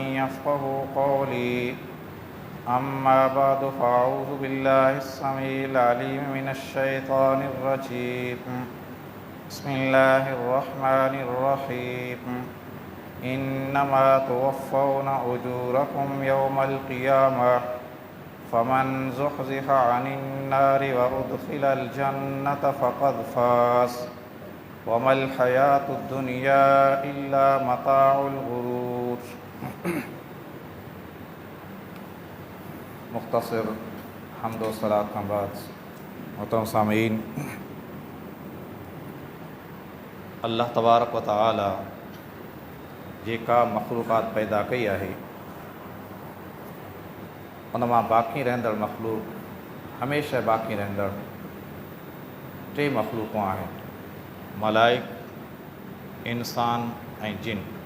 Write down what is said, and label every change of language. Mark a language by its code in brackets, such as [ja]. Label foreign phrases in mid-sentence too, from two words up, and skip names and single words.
[ar] يفقه قولي أما بعد فأعوذ بالله السميع العليم من الشيطان الرجيم بسم الله الرحمن الرحيم إنما توفون أجوركم يوم القيامة فمن زحزح عن النار وأدخل الجنة فقد فاز وما الحياة الدنيا إلا متاع الغرور [ur] مختصر حمد و صلاۃ کے بعد محترم سامعین, [ar] الله تبارك وتعالى [sd] जेका मखलूक़ात पैदा कई आहे उन मां बाक़ी रहंदड़ मखलूक हमेशह बाक़ी रहंदड़ टे मखलूक़ूं आहिनि: मलाइक, इंसान ऐं जिन।